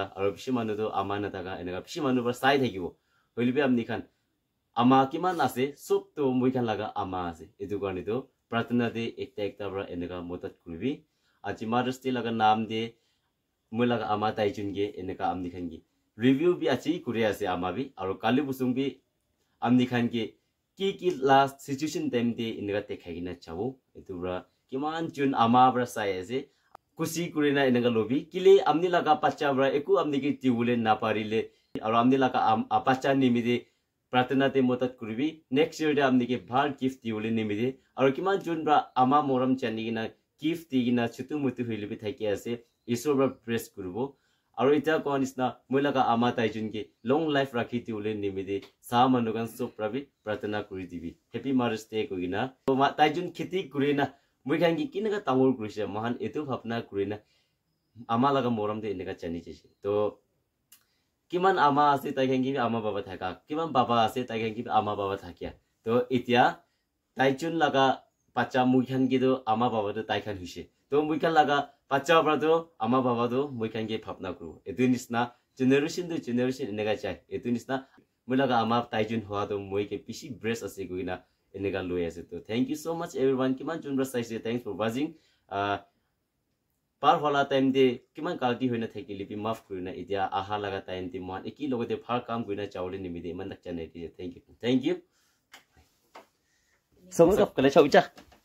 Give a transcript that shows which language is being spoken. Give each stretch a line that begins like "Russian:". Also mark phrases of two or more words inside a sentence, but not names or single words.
Naga Pidgin: aro bishi manu to ama na thaka enega bishi manu ba sai thakibo hoilibi amni khan ama kiman ase sob to moi khan laga ama ase etu karne to pratna de ekta bra enega motat kuribi aji Mother's Day laga naam de moi laga ama taijun ge enega amni khan gi review bi achi kuri ase ama bi aro kali busung bi amni khan ge ki
English: last situation time
Naga Pidgin: de enega tekhai na chabo etu bra kiman jun ama bra sai ase kusi kurina enega lobi kile amni laga pacha bra eku amni ki tiule na parile aro amni laga pacha nimide pratna te motat kuribi
English: next year
Naga Pidgin: de amni ke bhal gift diule nimide aro kiman jun bra ama moram chani gina gift digina chutu mutu hoilibi thaki ase isor bra press kurbo aro ita kon isna moi laga ama taijun ke
English: long life
Naga Pidgin: rakhi diule nimide sa manugan so prabi pratna kuri dibi
English: happy Mother's Day
Naga Pidgin: kogina to taijun khiti kurina moi khan gi kinaga tangol kurise mahan etu bhapna kurina ama laga moram de enega chani chese to kiman ama ase tai khan gi ama baba thaka kiman baba ase tai khan gi ama baba thakia to itia taijun laga pacha moi khan gi do ama baba to tai khan hise तो मुइका लगा बच्चा बड़ा तो अमा बाबा तो मुइका के भावना करू एतुनिसना जनरेशन तो जनरेशन इनेगा चाहे एतुनिसना मुलागा अमा ताइजुन हुआ तो मुइके पिसी ब्रेस असे गुइना इनेगा लोय असे तो
English: thank you so much everyone
Naga Pidgin: किमान जुनब्रा साइसे
English: thanks for watching
Naga Pidgin: पार होला टाइम दे किमान गलती होइना थेकिलि बि माफ करिना इदिया आहा लगा टाइम दे मान एकी लगते फार काम गइना चावले निमिदे मन दक चने
English: thank you
Naga Pidgin: संग कप कले छौचा